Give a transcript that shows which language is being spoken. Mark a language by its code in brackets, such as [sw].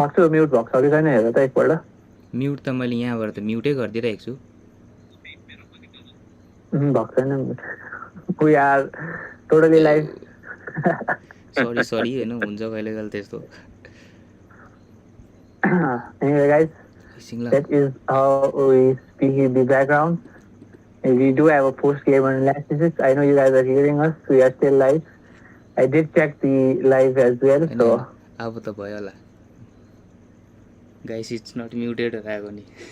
[ne] Mute भएको छ कि छैन हेर त एकपल्ट म्युट त मैले यहाँबाट त म्युटै गरिदिइरहेको छु भएको छैन [en] We are totally live. [ne] sorry हैन हुन्छ कहिले कहिले त्यस्तो [en] Anyway guys, that is how we speak in the background. We do have a post-game analysis. I know you guys are hearing us. We are still live. I did check the live as well. So [ne] अब त भयो होला [en] guys it's not muted [ne] राखेको नि